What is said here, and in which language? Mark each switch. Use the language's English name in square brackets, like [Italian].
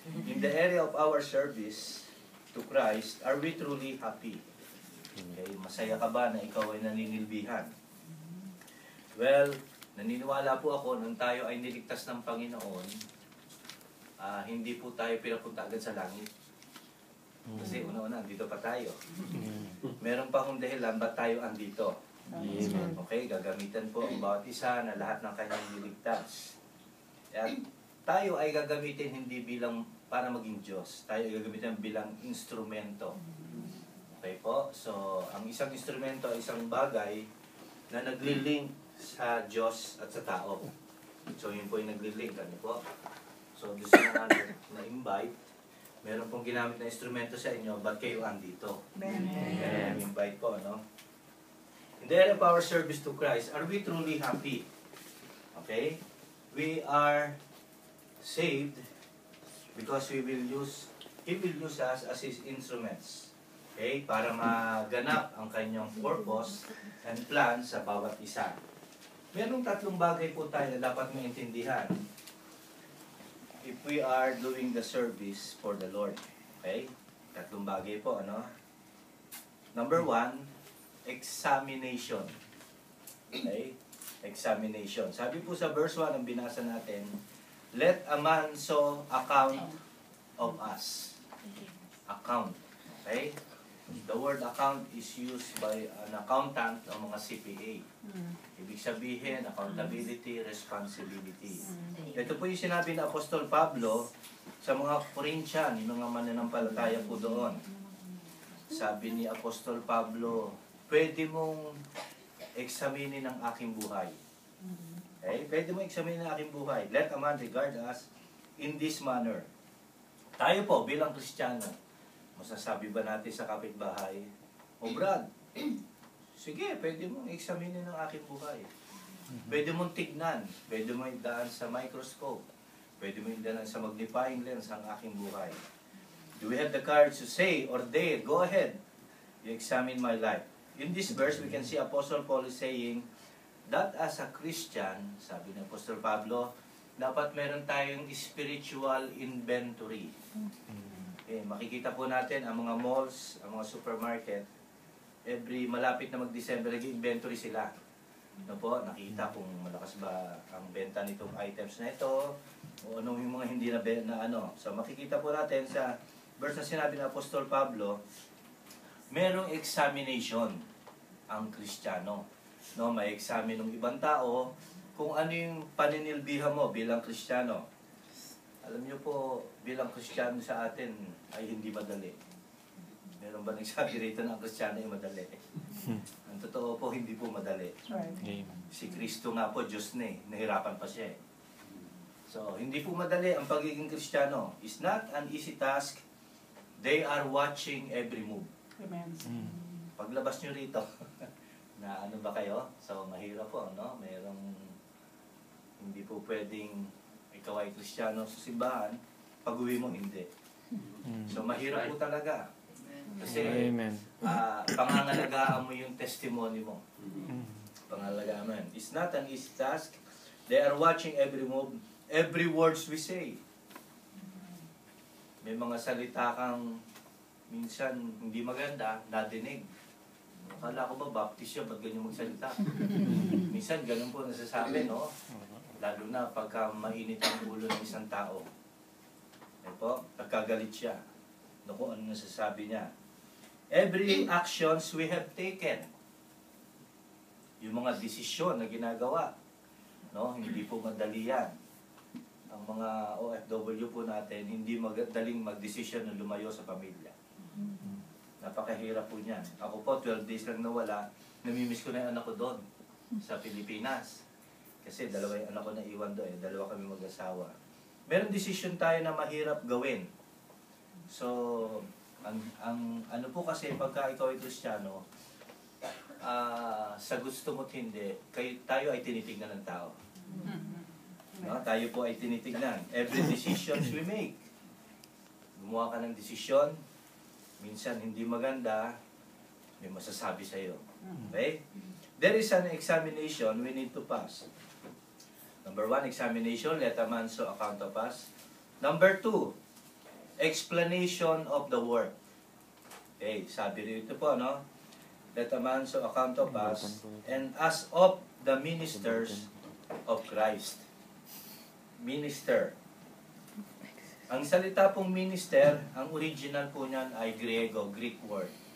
[English] In the area of our service to Christ, are we truly happy? [Filipino] Okay, masaya ka ba na ikaw ay naninilbihan? Well, naniniwala po ako nung tayo ay niligtas ng Panginoon, hindi po tayo pinapunta agad sa langit. Kasi una-una, andito pa tayo. Meron pa kong dahilan ba't tayo andito. Okay, gagamitan po ang bawat isa na lahat ng kanyang niligtas. At tayo ay gagamitin hindi bilang para maging Diyos. Tayo ay gagamitin bilang instrumento. Okay po? So, ang isang instrumento ay isang bagay na nagli-link sa Diyos at sa tao. So, yun po yung nagli-link. Ano po? So, gusto na-invite. Meron pong ginamit na instrumento sa inyo, ba't kayo andito? Kaya invite po, no? [English] In the area of our service to Christ, are we truly happy? Okay? We are saved because He will use us as His instruments. Okay? [Filipino] Para maganap ang kanyang purpose and plan sa bawat isa. Merong tatlong bagay po tayo na dapat maintindihan [English] if we are doing the service for the Lord. Okay? [Filipino] Tatlong bagay po, ano? Number 1, examination. Okay? Examination. Sabi po sa verse 1 ang binasa natin, [English] let a man so account of us. Account. Okay? The word account is used by an accountant o mga CPA. [Filipino] Ibig sabihin, accountability, responsibility. Ito po yung sinabi ng Apostol Pablo sa mga Corinthian, yung mga mananampalataya po doon. Sabi ni Apostol Pablo, pwede mong examinin ang aking buhay. Okay? Pwede mong examinin ang aking buhay. [English] Let a man regard us in this manner. [Filipino] Tayo po, bilang Kristiyano, masasabi ba natin sa kapitbahay, o Brad, sige, pwede mong examinin ang aking buhay. Pwede mong tignan, pwede mong idaan sa microscope, pwede mong idaan sa magnifying lens ang aking buhay. [English] Do we have the courage to say or dare, go ahead, you examine my life. In this verse, we can see Apostle Paul is saying that as a Christian, [Filipino] sabi ni Apostle Pablo, dapat meron tayong spiritual inventory. Okay, makikita po natin ang mga malls, ang mga supermarket, every malapit na mag-December, nag-inventory sila. Ano po, nakita kung malakas ba ang benta nitong items na ito, o ano yung mga hindi na ano. So makikita po natin sa verse na sinabi ng Apostol Pablo, merong examination ang Kristiyano. No, may examine ng ibang tao kung ano yung paninilbihan mo bilang Kristiyano. Alam niyo po, bilang Kristiyano sa atin ay hindi madali. Meron ba nagsabi rito na ang Kristiyano ay madali? Ang totoo po, hindi po madali. Si Kristo nga po, Diyos na eh. Nahirapan pa siya eh. So, hindi po madali ang pagiging Kristiyano. [English] It's not an easy task. They are watching every move. Amen. [Filipino] Paglabas nyo rito, na ano ba kayo? So, mahirap po, no? Mayroong hindi po pwedeng ikaw ay Kristiyano sa simbahan, pag-uwi mo, hindi. So, mahirap po talaga. Kasi, pangangalagaan mo yung testimony mo. Pangangalagaan mo yan. [English] It's not an easy task. They are watching every move, every words we say. [Filipino] May mga salita kang minsan hindi maganda, nadinig. Akala ko ba, baptist yun, ba't ganyan magsalita? Minsan, ganun po nasasabi, no? Lalo na pagka mainit ang ulo ng isang tao. Po, nagkagalit siya. Naku, ano nasasabi niya? [English] Every actions we have taken. [Filipino] Yung mga desisyon na ginagawa. No? Hindi po madali yan. Ang mga OFW po natin, hindi madaling magdesisyon na lumayo sa pamilya. Napakahirap po niyan. Ako po, 12 days lang nawala, namimiss ko na yung anak ko doon, sa Pilipinas. Kasi dalawa yung anak ko na iwan doon, dalawa kami mag-asawa. Meron desisyon tayo na mahirap gawin. So, ang ano po kasi, pagka ikaw ay Kristiyano, sa gusto mo't hindi, tayo ay tinitignan ng tao. No? Tayo po ay tinitignan. [English] Every decisions we make. [Filipino] Gumawa ka ng desisyon, minsan hindi maganda, may masasabi sa iyo. [English] Okay? There is an examination we need to pass. Number 1, examination, let a man so account of us. Number 2, explanation of the word. Okay, [Filipino] sabi rito po, no? [English] Let a man so account of us, and as of the ministers of Christ. Minister. [Filipino] Ang salita pong minister, ang original po niyan ay Greek word.